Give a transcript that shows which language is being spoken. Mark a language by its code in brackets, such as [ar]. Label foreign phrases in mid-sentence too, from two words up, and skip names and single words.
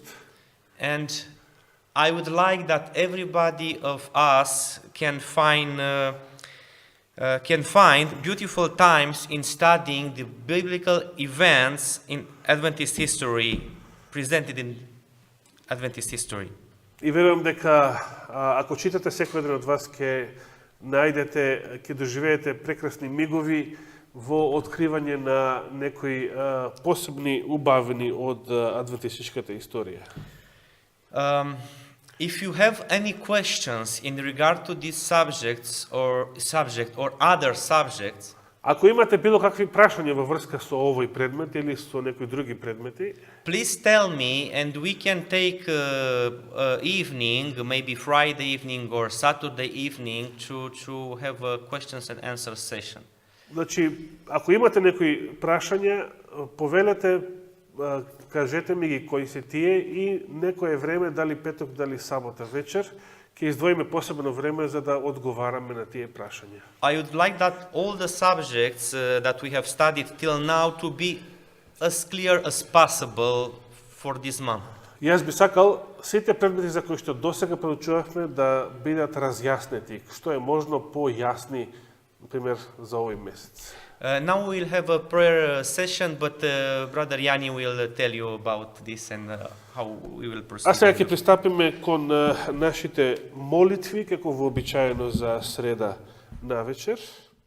[en] and I would like that everybody of us can find beautiful times in studying the biblical events in Adventist history, presented in Adventist history. [mk] И верувам дека ако читате секој еден од вас ќе најдете, ќе доживеете прекрасни мигови во откривање на некои посебни убавини од адвентистичката историја. [en] If you have any questions in regard to these subject or other subjects, [mk] Ако имате било какви прашања во врска со овој предмет или со некои други предмети, [en] please tell me and we can take evening, maybe Friday evening or Saturday evening to have a questions and answers session. [mk] значи, ако имате некои прашања, повелете, кажете ми ги кои се тие и некое време, дали петок, дали сабота вечер, ќе издвоиме посебно време за да одговараме на тие прашања. [en] I would like that all the subjects that we have studied till now to be as clear as possible for this month. [mk] Јас би сакал сите предмети за кои што досега проучувавме да бидат разјаснети, што е можно појасни, например, за овој месец. [en] Now we will have a prayer session, but Brother Yanni will tell you about this and how we will proceed. [mk] А сега ќе пристапиме кон нашите молитви, како вообичаено за среда навечер.